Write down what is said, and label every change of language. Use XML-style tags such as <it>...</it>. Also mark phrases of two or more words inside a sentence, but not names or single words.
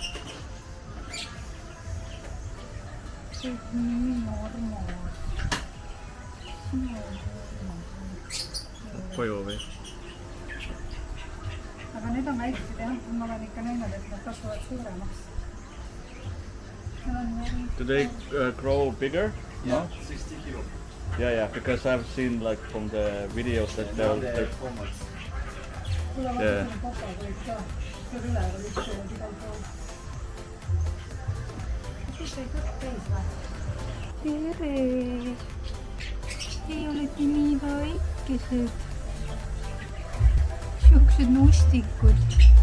<et>Kõik nii normaal. Koju või? Aga need on väiksed jah, ma olen ikka näinud, et nad kasvavad suuremaks.</et> <en>Do they grow bigger? Yeah, 60 kilo. Yeah, because I've seen like from the videos that they'll... Yeah.</en> <et>Tere! Ei olete nii väikesed. Siuksed nustikud.</et>